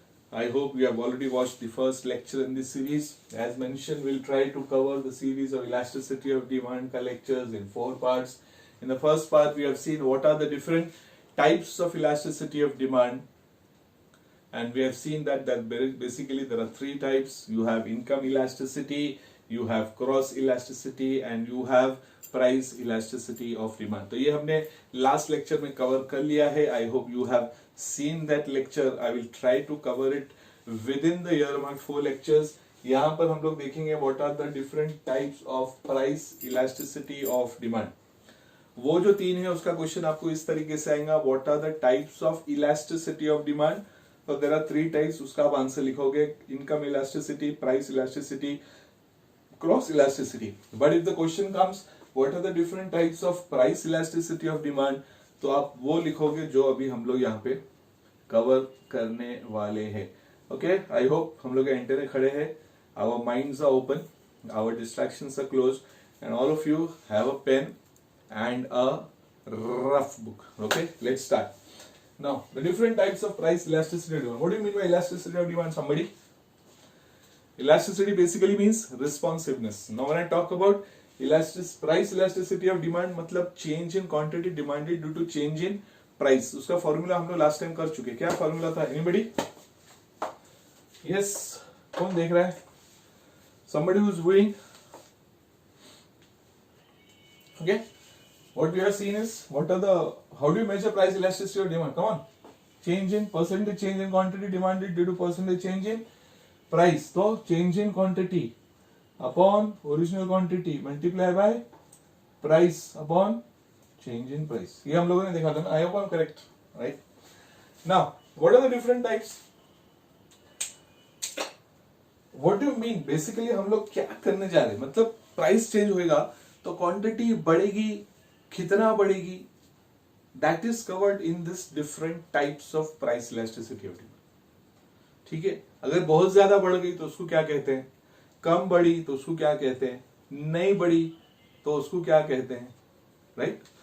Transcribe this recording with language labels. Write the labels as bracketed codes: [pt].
[en] I hope you have already watched the first lecture in this series. As mentioned, we'll try to cover the series of Elasticity of Demand lectures in 4 parts. In the first part, we have seen what are the different types of elasticity of demand, and we have seen that basically there are 3 types. You have income elasticity, you have cross elasticity, and you have price elasticity of demand. [hi] तो ये हमने last lecture में cover कर लिया है. [en] I hope you have seen that lecture. I will try to cover it within the year mark 4 lectures. [hi] यहाँ पर हम लोग देखेंगे [en] What are the different types of price elasticity of demand. [hi] वो जो 3 है उसका क्वेश्चन आपको इस तरीके से आएगा, [en] What are the types of elasticity of demand. तो there are 3 types. [hi] उसका आप आंसर लिखोगे income elasticity, price elasticity, cross elasticity. [en] but if the question comes what are the different types of price elasticity of demand, [hi] तो आप वो लिखोगे जो अभी हम लोग यहाँ पे कवर करने वाले हैं. [en] okay, I hope [hi] हम लोग एंटेने खड़े हैं, [en] Our minds are open, our distractions are close, and all of you have a pen and a rough book. Okay, let's start. Now, the different types of price elasticity of demand. What do you mean by elasticity of demand, somebody? Elasticity basically means responsiveness. Now, when I talk about price elasticity of demand, मतलब change in quantity demanded due to change in price. [hi] उसका formula हम लोग last time कर चुके. क्या formula था? [en] Anybody? Yes. [hi] कौन देख रहा है? [en] Somebody who's doing? Okay. What we have seen is how do you measure price elasticity of demand? Come on, change in percentage change in quantity demanded due to percentage change in price. So change in quantity upon original quantity multiply by price upon change in price. ये हम लोगों ने देखा था ना. I hope I'm correct, right? Now, what are the different types? What do you mean? [hi] Basically हम लोग क्या करने जा रहे हैं? मतलब प्राइस चेंज होएगा तो क्वांटिटी बढ़ेगी, कितना बढ़ेगी, [en] That is covered in this different types of price elasticity of demand. [hi] ठीक है, अगर बहुत ज्यादा बढ़ गई तो उसको क्या कहते हैं, कम बढ़ी तो उसको क्या कहते हैं, नहीं बढ़ी तो उसको क्या कहते हैं, राइट?